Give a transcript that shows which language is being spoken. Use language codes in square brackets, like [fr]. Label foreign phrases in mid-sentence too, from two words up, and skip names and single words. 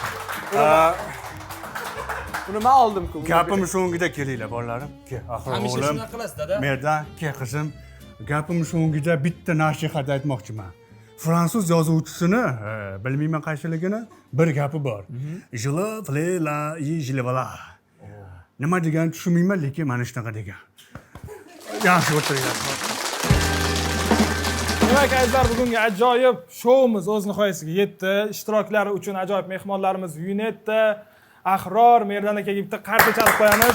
[uz] Buni men oldim-ku. Gapim so'ngida kelinglar, bolalarim. Ke, axir Hamisha o'g'lim. shunaqa qilasiz, dada. Merdan, ke qizim. Gapim so'ngida bitta nasihat aytmoqchiman. Fransuz yozuvchisini, bilmayman qaysiligini, bir gapi bor. [fr] Je le plais la je le voilà. [uz] Nima degan tushunmayman, lekin mana shunaqa degan. Yaxshi o'tiringlar. Demak, azizlar, bugungi ajoyib shouimiz o'z nihoyasiga yetdi. Ishtiroklari uchun ajoyib mehmonlarimiz Yunetda, Ahror, Merdan akaga bitta qarta chalib qo'yamiz.